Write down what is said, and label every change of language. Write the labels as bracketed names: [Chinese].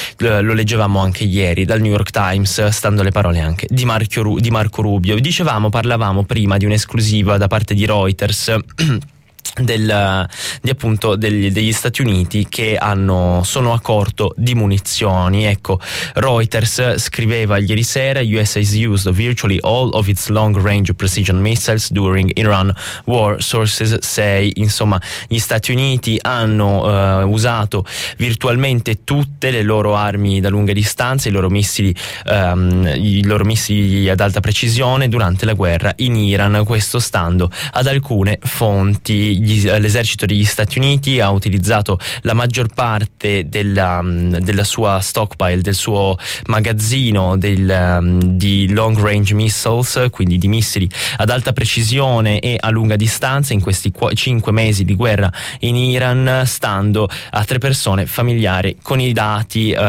[Italian] Lo leggevamo anche ieri dal New York Times, stando alle parole anche di Marco Rubio. Dicevamo, parlavamo prima di un'esclusiva da parte di Reuters degli Stati Uniti che sono a corto di munizioni. Ecco, Reuters scriveva ieri sera: [English] US has used virtually all of its long range precision missiles during Iran war, sources say. [Italian] Insomma, gli Stati Uniti hanno usato virtualmente tutte le loro armi da lunga distanza, i loro missili ad alta precisione durante la guerra in Iran, questo stando ad alcune fonti. L'esercito degli Stati Uniti ha utilizzato la maggior parte della sua stockpile, del suo magazzino di [English] long range missiles, [Italian] quindi di missili ad alta precisione e a lunga distanza, in questi 5 mesi di guerra in Iran, stando a 3 persone familiari con i dati.